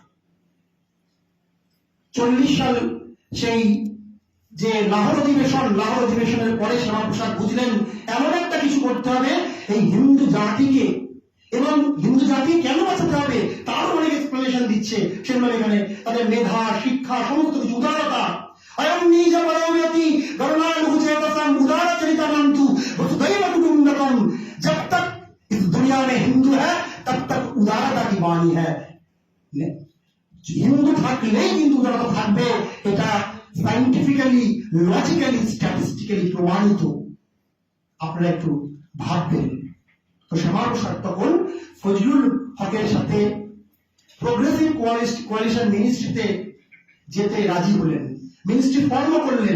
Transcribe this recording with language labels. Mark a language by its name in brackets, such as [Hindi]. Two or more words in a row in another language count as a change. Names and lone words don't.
[Bangla] 40 সাল সেই যে লাহোর অধিবেশনের পরে শ্যামাপ্রসাদ বুঝলেন এমন একটা কিছু করতে হবে এই হিন্দু জাতিকে, এবং হিন্দু জাতি কেন বাঁচাতে হবে তারও অনেক এক্সপ্লেনেশন দিচ্ছে। সেগুলো এখানে তাদের মেধা, শিক্ষা, সমস্ত কিছু, উদারতা। [Sanskrit] अयम नीज परोव्यति करुणानुचेतसम उदारचरितमंतु वसुधैव कुटुम्बकम। [Hindi] जब तक इस दुनिया में हिंदू है तब तक उदारता की वाणी है। [Bangla] हिंदू থাকলেই কিন্তু উদারতা থাকবে, এটা [English] scientifically, logically, statistically [Bangla] প্রমাণিত। আপনারা একটু ভাববেন। তো শ্যামাপ্রসাদ তখন ফজলুল হকের সাথে [English] progressive coalition ministry [Bangla] যেতে রাজি হলেন, [English] ministry form [Bangla] করলেন।